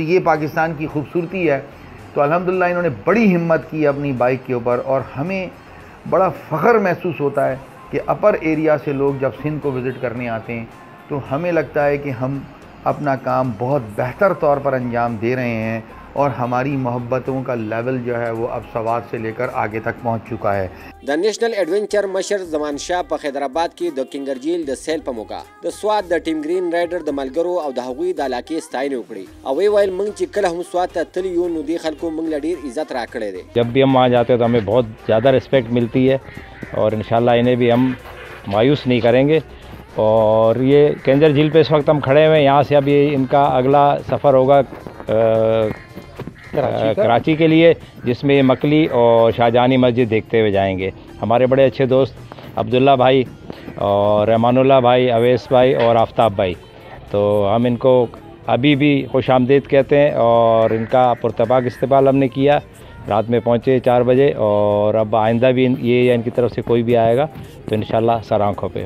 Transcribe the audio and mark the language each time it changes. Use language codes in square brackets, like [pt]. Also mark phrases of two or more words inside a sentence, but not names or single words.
[ur] تو یہ پاکستان کی خوبصورتی ہے۔ تو الحمدللہ انہوں نے بڑی ہمت کی اپنی بائیک کے اوپر اور ہمیں بڑا فخر محسوس ہوتا ہے کہ [en] upper area [ur] سے لوگ جب سندھ کو وزٹ کرنے آتے ہیں تو ہمیں لگتا ہے کہ ہم اپنا کام بہت بہتر طور پر انجام دے رہے ہیں اور ہماری محبتوں کا لیول جو ہے وہ اب سوات سے لے کر آگے تک پہنچ چکا ہے. [ps] د نیشنل ایڈونچر مشر زمان شاه په حیدرآباد کې د کینګر جیل د سیل په موقع د سواد د ټیم گرین رایډر د ملګرو او د هغوی د علاقې ستاینه وکړي او ویل موږ چې کله هم سواد ته تللی یو نو دې خلکو موږ له ډیر عزت راکړی دی. [ur] جب بھی ہم وہاں جاتے ہیں تو ہمیں بہت زیادہ ریسپیکٹ ملتی ہے اور ان شاء اللہ انہیں بھی ہم مایوس نہیں کریں گے. اور یہ کینجھر جھیل پہ اس وقت ہم کھڑے ہوئے ہیں. یہاں سے ابھی ان کا اگلا سفر ہوگا کراچی کے لیے جس میں مکلی اور شاہجہانی مسجد دیکھتے ہوئے جائیں گے. ہمارے بڑے اچھے دوست عبداللہ بھائی اور رحمان اللہ بھائی، اویس بھائی اور آفتاب بھائی، تو ہم ان کو ابھی بھی خوش آمدید کہتے ہیں اور ان کا پرتپاک استقبال ہم نے کیا. رات میں پہنچے 4 بجے اور اب آئندہ بھی یہ یا ان کی طرف سے کوئی بھی آئے گا تو ان شاء اللہ سر آنکھوں پہ.